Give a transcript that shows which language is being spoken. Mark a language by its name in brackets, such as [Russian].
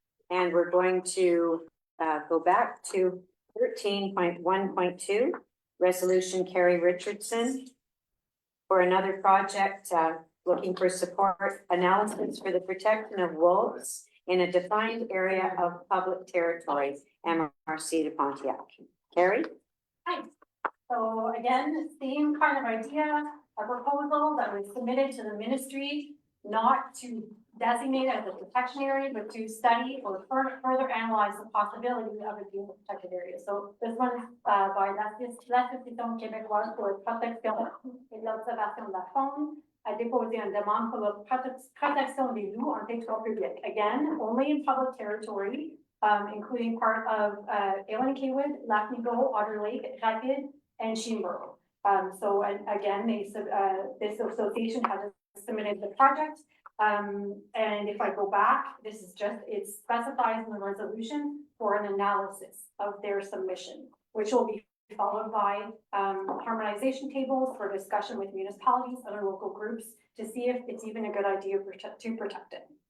[English] And we're going to go back to 13.1.2, resolution Carrie Richardson for another project looking for support analysis for the protection of wolves in a defined area of public territory, MRC de Pontiac. Carrie? Hi. So again, same kind of idea, a proposal that was submitted to the ministry, not to designate as a protection area, but to study or further analyze the possibility of it being a protected area. So this one by [French] l'Association québécoise pour la protection et l'observation de la faune a déposé une demande pour la protection des loups en territoire public. [English] Again, only in public territory, including part of Élan-Kaywood, Lac-Nigo, Otter Lake, Rapid, and Sheemborough. So again, this association has submitted the project. And if I go back, it specifies in the resolution for an analysis of their submission, which will be followed by harmonization tables for discussion with municipalities, other local groups, to see if it's even a good idea to protect it.